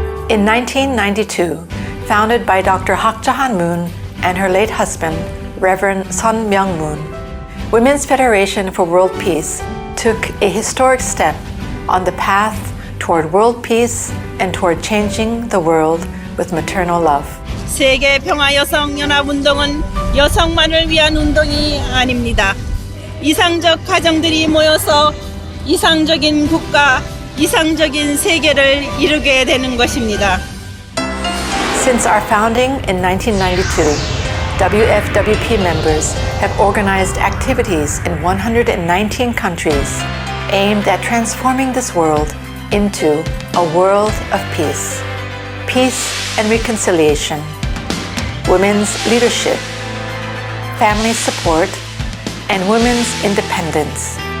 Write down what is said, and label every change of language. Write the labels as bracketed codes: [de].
[en] In 1992, founded by Dr. Hak Jahan Moon and her late husband, Reverend Sun Myung Moon, Women's Federation for World Peace took a historic step on the path toward world peace and toward changing the world with maternal love. [ko] 세계 평화 여성 연합 운동은 여성만을 위한 운동이 아닙니다. 이상적 가정들이 모여서 이상적인 국가, 이상적인 세계를 이루게 되는 것입니다. [en] Since our founding in 1992, WFWP members have organized activities in 119 countries aimed at transforming this world into a world of peace. Peace and reconciliation, women's leadership, family support, and women's independence.